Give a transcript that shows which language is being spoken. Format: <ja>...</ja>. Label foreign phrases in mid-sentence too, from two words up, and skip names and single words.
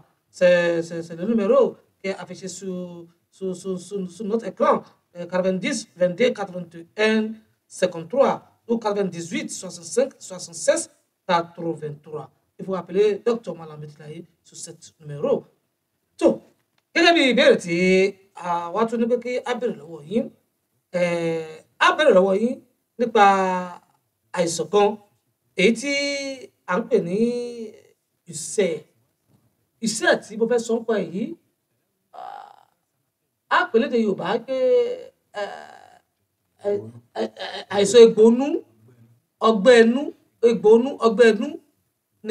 <fr>C'est le numéro qui est affiché sur notre écran. 90 22 81 53 ou 98 65 76 83. Il faut appeler Dr Malam Bintilaye sur ce numéro.</fr> <yo>So, gẹ́gẹ́ bí ìbéèrè tí àwa tún ní pé kí á béèrè lọ́wọ́ yín nípa àìsàn kan èyí tí à ń pè ní ìṣẹ́ tí mo fẹ́ sọ ń pa èyí á pè lédè Yorùbá pé àìsàn egbòonú ọgbẹ́ ẹnu ni</yo>